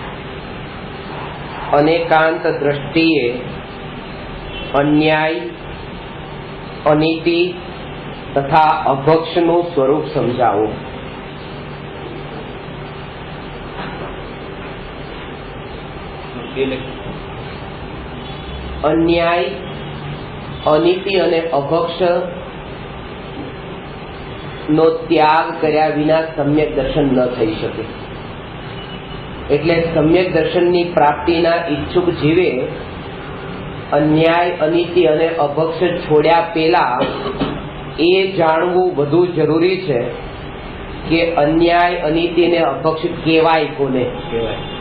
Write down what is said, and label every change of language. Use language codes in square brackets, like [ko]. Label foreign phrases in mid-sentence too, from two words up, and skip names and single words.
[gu] અનેકાંત દૃષ્ટિએ અન્યાય, અનીતિ તથા અભક્ષનું સ્વરૂપ સમજાવો। અન્યાય, અનીતિ અને અભક્ષ નો ત્યાગ કર્યા વિના સમ્યક દર્શન ન થઈ શકે। એટલે સમ્યક દર્શનની પ્રાપ્તિના ઈચ્છુક જીવે અન્યાય, અનીતિ અને અભક્ષ છોડ્યા પહેલા એ જાણવું વધુ જરૂરી છે કે અન્યાય, અનીતિ અને અભક્ષ કેવાય કોને કહેવાય।